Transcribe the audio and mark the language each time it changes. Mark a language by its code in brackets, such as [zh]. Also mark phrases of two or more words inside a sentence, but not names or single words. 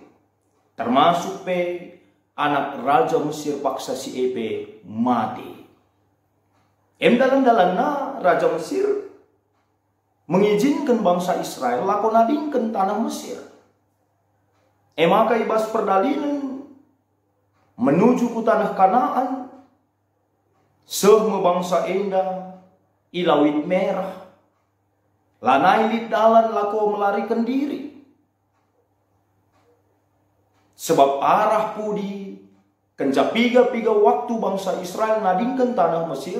[btx] Termasuk anak raja Mesir paksa si Epe mati. Dalan-dalanna raja Mesir [id] mengizinkan bangsa [btx] Israel lakonadingkan tanah Mesir. Maka ibas perdalinan [id] menuju ke tanah Kanaan. [btx] Semua bangsa enda ilawit merah. Lanai lid dalan lako [id] melarikan diri. [btx] Sebab arah pudi kenca piga-piga waktu bangsa Israel nadingkan tanah Mesir.